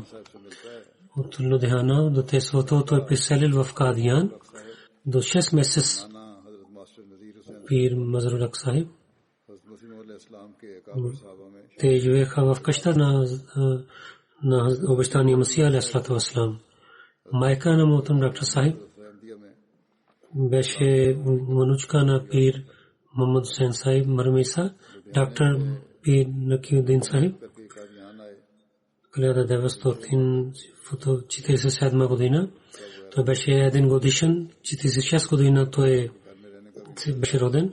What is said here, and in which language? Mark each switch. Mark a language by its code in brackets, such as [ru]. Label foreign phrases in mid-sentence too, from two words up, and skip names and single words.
[bg] От Лудхиана до Тесвото той преселил в Кадиян до 6 месеца. Пир Мазрул Хак Сахиб. Те живееха в къща на обещания Масия [ar] عليه السلام. [bg] Майка на Мохтарам доктор Сахиб беше внучка на Пир Мухаммад Хусейн Сахиб Мармиса, доктор Пир Накиудин Сахиб. 1947 година той беше един годишен, 46 година той беше роден.